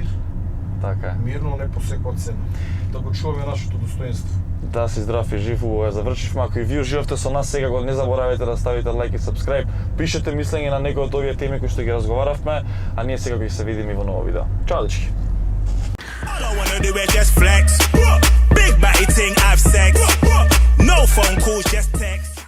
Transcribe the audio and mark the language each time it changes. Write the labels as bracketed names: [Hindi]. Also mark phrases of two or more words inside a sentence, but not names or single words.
[Macedonian] Така е. мирно не по секоја цена. Да го чуваме нашето достоинство. Да си здрав и жив, убаво ја завршивме. Ако и ви уживавте со нас сега, не заборавајте да ставите лайк и subscribe. Пишете мислење на некои од овие теми кои што ги разговаравме, а ние сега ќе се видиме во ново видео. Чао, дечки! [English] All I wanna do is just flex. Big body ting, have sex. No phone calls, just text.